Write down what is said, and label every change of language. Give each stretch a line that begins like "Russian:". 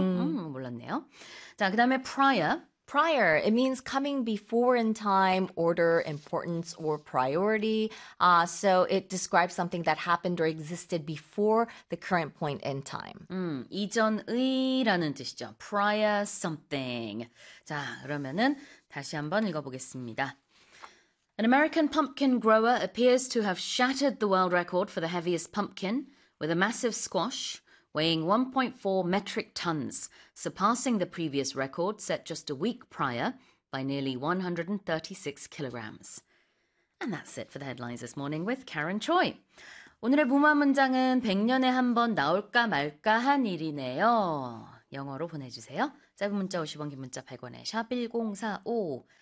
Korean: 몰랐네요. 자, 그 다음에 prior.
English: Prior, it means coming before in time, order, importance, or priority. So it describes something that happened or existed before the current point in time.
Korean: 이전의라는 뜻이죠.
English: Prior something.
Korean: 자, 그러면은 다시 한번 읽어보겠습니다.
English: An American pumpkin grower appears to have shattered the world record for the heaviest pumpkin with a massive squash. Weighing 1.4 metric tons, surpassing the previous record set just a week prior by nearly 136 kilograms. And that's it for the headlines this morning with Karen Choi.
Korean: 오늘의 부마 문장은 100년에 한 번 나올까 말까 한 일이네요. 영어로 보내주세요. 짧은 문자 50원, 긴 문자 100원에 샵 1045.